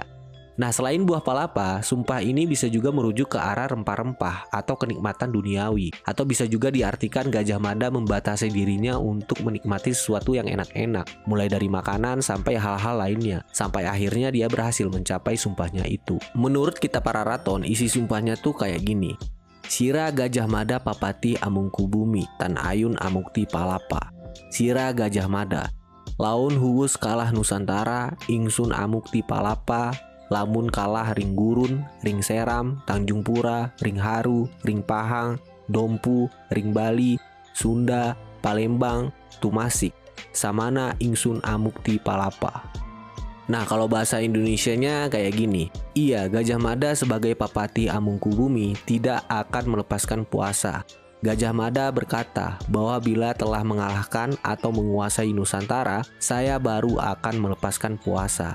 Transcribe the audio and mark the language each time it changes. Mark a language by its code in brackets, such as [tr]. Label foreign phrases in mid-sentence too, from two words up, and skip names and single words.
[id] Nah, selain buah palapa, sumpah ini bisa juga merujuk ke arah rempah-rempah atau kenikmatan duniawi. Atau bisa juga diartikan Gajah Mada membatasi dirinya untuk menikmati sesuatu yang enak-enak, mulai dari makanan sampai hal-hal lainnya, sampai akhirnya dia berhasil mencapai sumpahnya itu. Menurut kita para raton, isi sumpahnya tuh kayak gini. [kaw] Sira Gajah Mada Papati Amungkubumi, Tan Ayun Amukti Palapa. Sira Gajah Mada, laun huwus kalah Nusantara, ingsun Amukti Palapa, lamun kalah ring Gurun, ring Seram, Tanjung Pura, ring Haru, ring Pahang, Dompu, ring Bali, Sunda, Palembang, Tumasik, samana ingsun Amukti Palapa. [id] Nah, kalau bahasa Indonesianya kayak gini. Iya, Gajah Mada sebagai Papati Amungkubumi tidak akan melepaskan puasa. Gajah Mada berkata bahwa bila telah mengalahkan atau menguasai Nusantara, saya baru akan melepaskan puasa.